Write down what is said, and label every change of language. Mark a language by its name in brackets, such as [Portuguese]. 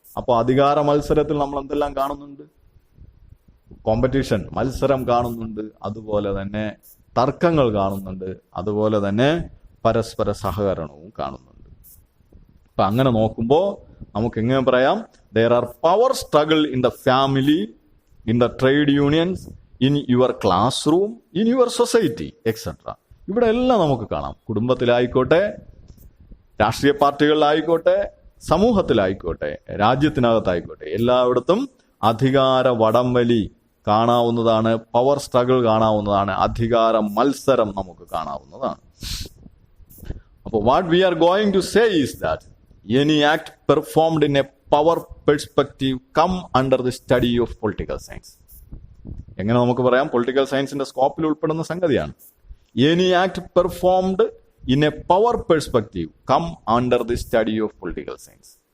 [Malayalam] അപ്പോൾ അധികാര മത്സരത്തിൽ നമ്മൾ എന്തെല്ലാം കാണുന്നുണ്ട്? കോമ്പറ്റീഷൻ, മത്സരം കാണുന്നുണ്ട്, അതുപോലെ തന്നെ തർക്കങ്ങൾ കാണുന്നുണ്ട്, അതുപോലെ തന്നെ പരസ്പര സഹകരണവും കാണുന്നുണ്ട്. അപ്പൊ അങ്ങനെ നോക്കുമ്പോൾ നമുക്ക് എങ്ങനെ പറയാം? [English] there are power struggle in the family, in the trade unions, in your classroom, in your society, etc. [Malayalam] ഇവിടെ എല്ലാം നമുക്ക് കാണാം. കുടുംബത്തിലായിക്കോട്ടെ, രാഷ്ട്രീയ പാർട്ടികളിലായിക്കോട്ടെ, സമൂഹത്തിലായിക്കോട്ടെ, രാജ്യത്തിനകത്തായിക്കോട്ടെ, എല്ലായിടത്തും അധികാര വടംവലി കാണാവുന്നതാണ്, പവർ സ്ട്രഗിൾ കാണാവുന്നതാണ്, അധികാര മത്സരം നമുക്ക് കാണാവുന്നതാണ്. [English] അപ്പോൾ what we are going to say is that any act performed in a power perspective come under the study of political science. [Malayalam] എങ്ങനെ നമുക്ക് പറയാം? പൊളിറ്റിക്കൽ സയൻസിന്റെ സ്കോപ്പിൽ ഉൾപ്പെടുന്ന സംഗതിയാണ്. [English] any act performed in a power perspective come under the study of political science.